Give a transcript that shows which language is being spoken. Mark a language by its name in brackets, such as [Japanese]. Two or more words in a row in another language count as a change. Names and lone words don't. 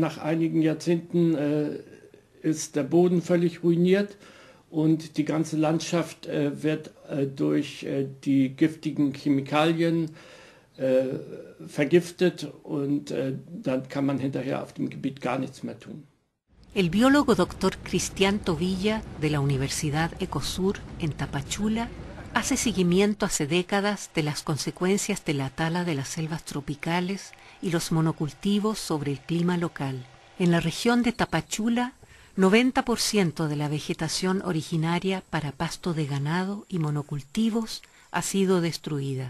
[German] Nach einigen Jahrzehnten ist der Boden völlig ruiniert und die ganze Landschaft wird durch die giftigen Chemikalien vergiftet und dann kann man hinterher auf dem Gebiet gar nichts mehr tun. [Spanish] El biólogo Dr. Cristian Tobilla de la Universidad Ecosur en Tapachula hace seguimiento hace décadas de las consecuencias de la tala de las selvas tropicales y los monocultivos sobre el clima local. En la región de Tapachula, 90% de la vegetación originaria para pasto de ganado y monocultivos ha sido destruida.